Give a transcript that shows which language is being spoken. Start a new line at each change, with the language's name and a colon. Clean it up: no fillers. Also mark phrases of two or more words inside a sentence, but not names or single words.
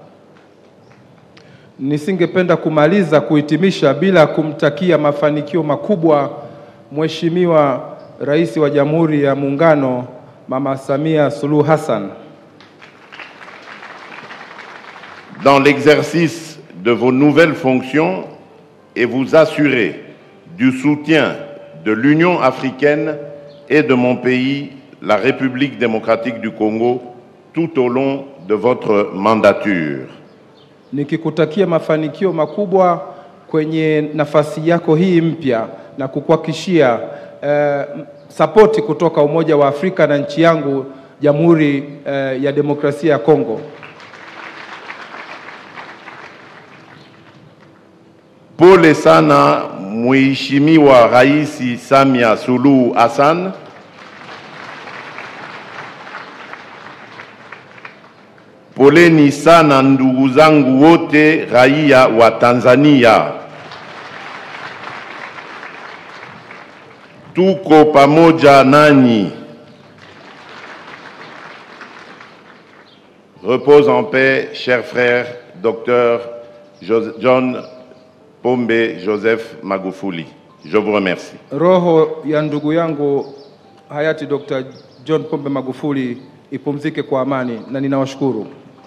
Swahili: Nisingependa kumaliza kuhitimisha bila kumtakia mafanikio makubwa Mheshimiwa Rais wa Jamhuri ya Muungano Mama Samia Suluhu Hassan.
French: Dans l'exercice de vos nouvelles fonctions et vous assurer du soutien de l'Union africaine et de mon pays, la République démocratique du Congo, tout au long de votre mandature.
Swahili: Nikikutakia mafanikio makubwa kwenye nafasi yako hii mpya na kukuhakikishia sapoti kutoka Umoja wa Afrika na nchi yangu Jamhuri ya Demokrasia ya Kongo. Pole sana Mheshimiwa Rais Samia Suluhu Hassan. Poleni sana ndugu zangu wote raia wa Tanzania. Tuko pamoja nanyi.
French: Repose en paix, cher frère, Dr. John Pombe Joseph Magufuli. Je vous remercie.
Swahili: Roho ya ndugu yangu hayati Dr. John Pombe Magufuli ipumzike kwa amani na ninawashukuru.